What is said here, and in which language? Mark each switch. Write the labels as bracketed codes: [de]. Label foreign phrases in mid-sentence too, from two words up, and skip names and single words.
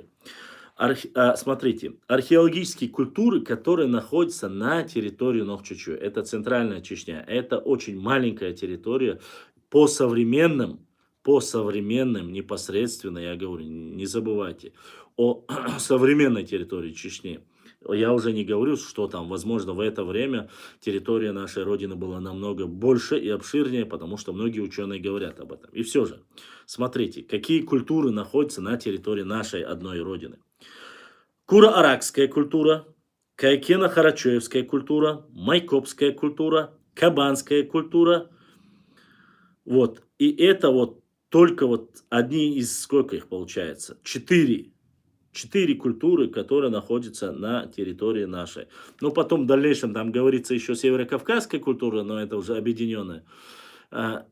[ru] Смотрите, археологические культуры, которые находятся на территории Нохчичуа, это центральная Чечня, это очень маленькая территория по современным непосредственно, я говорю, не забывайте, о современной территории Чечни. Я уже не говорю, что там, возможно, в это время территория нашей Родины была намного больше и обширнее, потому что многие ученые говорят об этом. И все же, смотрите, какие культуры находятся на территории нашей одной Родины. Куро-аракская культура, Каякено-Харачевская культура, майкопская культура, кабанская культура. Вот. И это вот только вот одни из, сколько их получается? 4 культуры, которые находятся на территории нашей. Ну, потом в дальнейшем там говорится еще северокавказская культура, но это уже объединенная.